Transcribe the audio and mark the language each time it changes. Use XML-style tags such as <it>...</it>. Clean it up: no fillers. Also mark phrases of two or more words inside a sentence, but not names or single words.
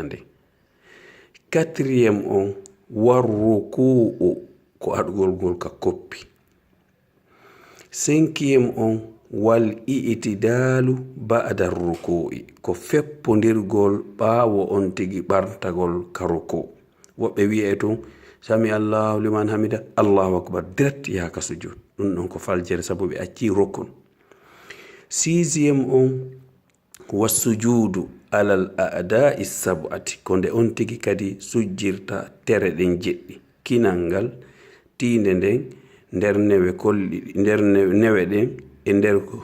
<ff>nde quatriéme on war ruku'u ko aɗugol ngol ka koppi cinquiéme on</ff> <ar>والاعتدال بعد الركوع</ar> <ff>ko feppondirgol ɓaawo on tigi ɓartagol ka ruku woɓɓe wi'e tun</ff> <ar>سمع الله لمن حمده الله أكبر</ar> <ff>direct yaka sujud ɗum ɗon ko faljere sabu ɓe acci rukun sixiéme on</ff> <ar>والسجود على الأعضاء السبعة</ar> <ff>ko nde on tigi kadi sujjirta tere ɗen jeɗɗi kinal ngal tinde nden nder newe kolli nder newe ɗen e nder</ff>